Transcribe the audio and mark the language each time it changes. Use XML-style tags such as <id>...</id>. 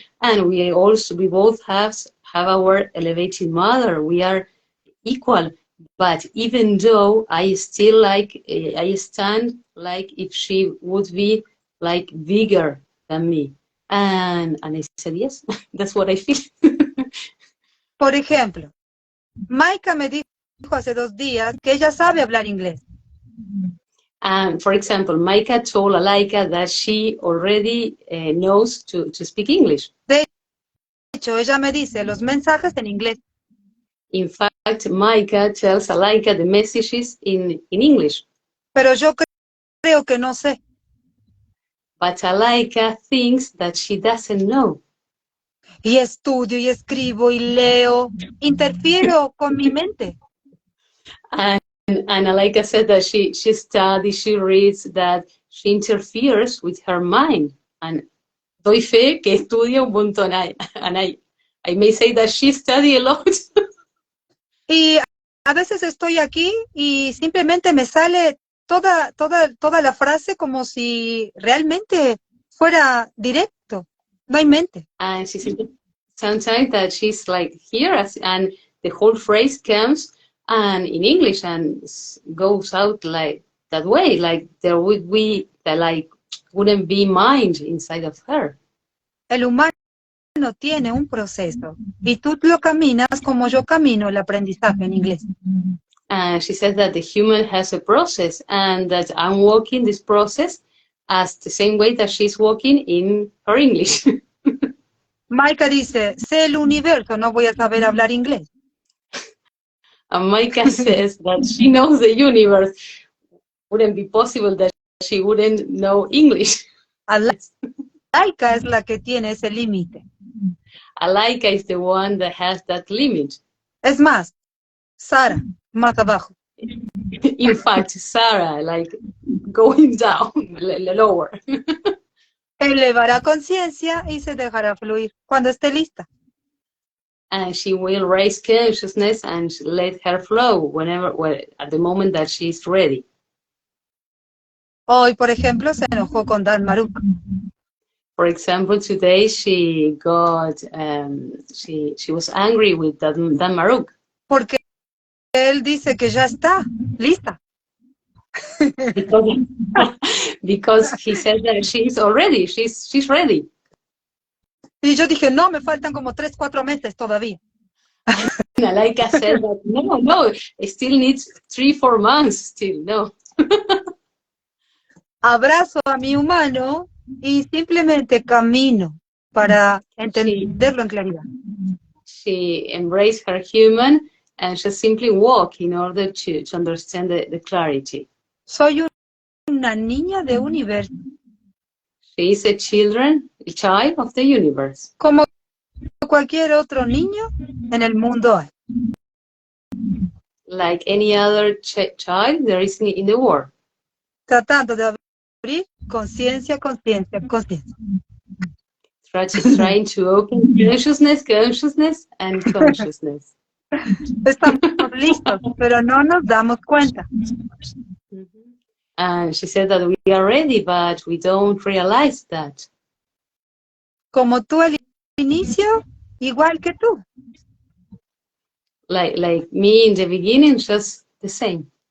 <en>And we both have our elevated mother. We are equal. But even though I still I stand like if she would be like bigger than me. And I said, yes, that's what I feel.</en> <es>Por ejemplo, Maika me dijo hace 2 días que ella sabe hablar inglés.</es> <en>And for example, Maika told Alhaikaha that she already knows to speak English.</en> <es>De hecho, ella me dice los mensajes en inglés.</es> <en>In fact, Maika tells Alhaikaha the messages in English.</en> <es>Pero yo creo que no sé.</es> <en>But Alhaikaha thinks that she doesn't know.</en> <es>Y estudio y escribo y leo, interfiero con mi mente.</es> <en>And Alhaikaha said that she studies, she reads, that she interferes with her mind. And</en> <es>doy fe que estudia un montón.</es> <en>And I may say that she studies a lot.</en> <es>Y a veces estoy aquí y simplemente me sale toda la frase como si realmente fuera directo. No hay mente.</es> <en>And she said sometimes that she's like here, and the whole phrase comes and in English and goes out like that way, like there would be like wouldn't be mind inside of her.</en> <es>El humano tiene un proceso y tú lo caminas como yo camino el aprendizaje en inglés.</es> <en>And she said that the human has a process and that I'm walking this process as the same way that she's walking in her English.</en> <es>Maika dice, sé el universo, no voy a saber hablar inglés.</es> <en>And Maika says that she knows the universe. Wouldn't be possible that she wouldn't know English.</en> <es>Alhaikaha es la que tiene ese límite.</es> <en>Alhaikaha is the one that has that limit.</en> <es>Es más, Sara, más abajo.</es> <en>In fact, Sarah, like going down, lower.</en> <es>Elevará conciencia y se dejará fluir cuando esté lista.</es> <en>And she will raise consciousness and let her flow at the moment that she's ready.</en> <es>Hoy, por ejemplo, se enojó con Dan Maruk.</es> <en>For example, today she got she was angry with Dan Maruk.</en> <es>Porque él dice que ya está lista.</es> <en>Because he said that she's ready.</en> <es>Y yo dije, no, me faltan como 3, 4 meses todavía.</es> <en>And Alhaikaha said that no, it still needs 3, 4 months still, no.</en> <es>Abrazo a mi humano y simplemente camino para entenderlo en claridad.</es> <en>She embraced her human and just simply walk in order to understand the clarity.</en> <es>Soy una niña de universo.</es> <en>She is a child of the universe.</en> <es>Como cualquier otro niño en el mundo hay.</es> <en>Like any other child there is in the world.</en> <es>Tratando de abrir conciencia, conciencia, conciencia.</es> <en>Trying to open consciousness, and consciousness.</en> <es>Estamos listos, pero no nos damos cuenta.</es> <en>And she said that we are ready, but we don't realize that.</en> <es>Como tú al inicio, igual que tú.</es> <en>Like me in the beginning, just the same.</en>